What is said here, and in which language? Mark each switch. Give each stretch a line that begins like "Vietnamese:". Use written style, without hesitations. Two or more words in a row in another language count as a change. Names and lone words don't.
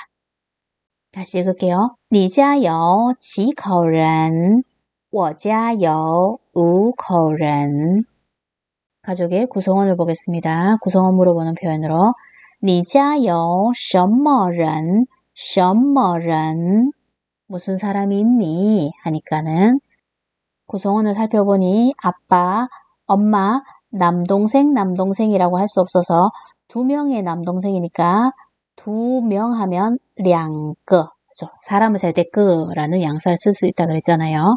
Korean: 다시 읽을게요.
Chinese: 你家有几口人? 我家有5口人.
Korean: 가족의 구성원을 보겠습니다. 구성원 물어보는 표현으로
Chinese: 你家有什么人? 什么人?
Korean: 무슨 사람이 있니? 하니까는 구성원을 살펴보니 아빠, 엄마, 남동생이라고 할 수 없어서 2명의 남동생이니까 2명 하면 2个, 그렇죠? 사람을 살 때 끄라는 양사를 쓸 수 있다 그랬잖아요.